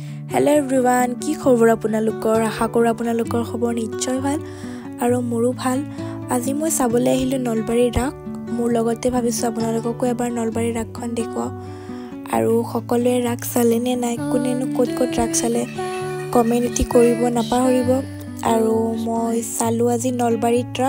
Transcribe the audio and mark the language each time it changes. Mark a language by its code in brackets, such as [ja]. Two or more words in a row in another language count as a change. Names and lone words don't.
[en] hello everyone [as] কি খবৰ আপোনালোকৰ আশা কৰোঁ আপোনালোকৰ খবৰ নিশ্চয় ভাল আৰু মোৰো ভাল। আজি মই চাবলৈ আহিলো নলবাৰী ৰাস। মোৰ লগতে ভাবিছো আপোনালোককো এবাৰ নলবাৰী ৰাসখন দেখুৱা আৰু সকলোৱে ৰাস চালে নে নাই, কোনেনো ক'ত ক'ত ৰাস চালে কমেন্ট কৰিব নাপাহৰিব। আৰু মই চালো আজি নলবাৰীত ৰাস।